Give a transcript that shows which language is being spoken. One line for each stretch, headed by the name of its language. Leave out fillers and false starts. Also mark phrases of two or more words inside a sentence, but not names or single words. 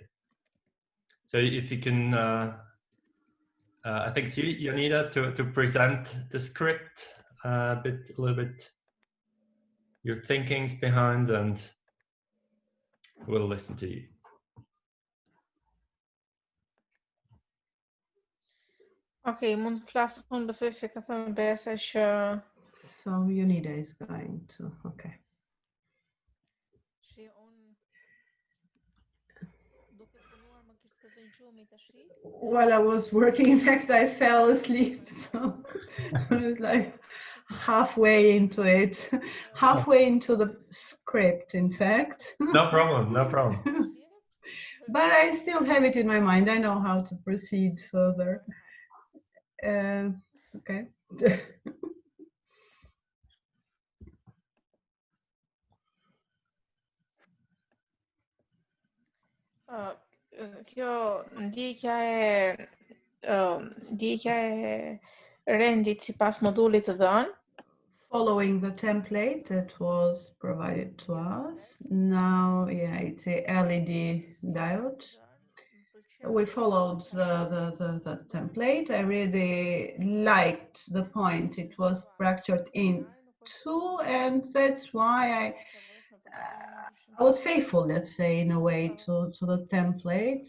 English: So if you can, I think it's you, Jonida, to present the script a little bit, your thinkings behind, and we'll listen to you.
Albanian: Okay, mund të flas unë, besoj se ka thënë Besa që
English: So Unida is going to, okay. While I was working, in fact, I fell asleep, so I was like halfway into it, halfway into the script, in fact. No problem, no problem. But I still have it in my mind. I know how to proceed further. Okay.
Albanian: Kjo ndjekja e rendit sipas modulit të dhënë.
English: Following the template that was provided to us. Now, yeah, it's a LED diode. We followed the template. I really liked the point it was structured into, and that's why I was faithful, let's say, in a way, to the template.